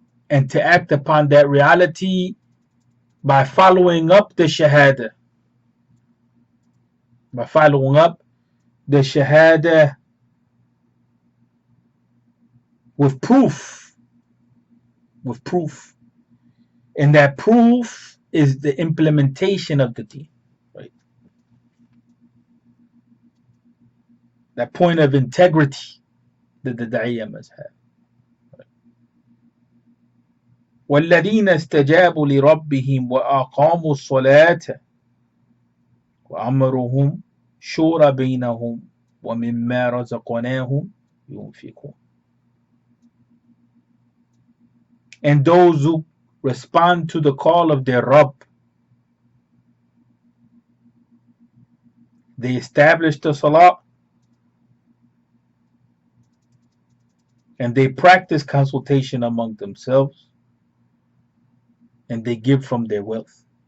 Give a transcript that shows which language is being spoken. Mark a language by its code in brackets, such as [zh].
[en] and to act upon that reality by following up the shahada, by following up the shahada with proof, and that proof is the implementation of the deen, right? That point of integrity that the da'iyah must have. [ar] والذين استجابوا لربهم وأقاموا الصلاة وأمرهم شورى بينهم ومما رزقناهم ينفقون. [en] And those who respond to the call of their Rabb, they establish the Salah and they practice consultation among themselves, and they give from their wealth.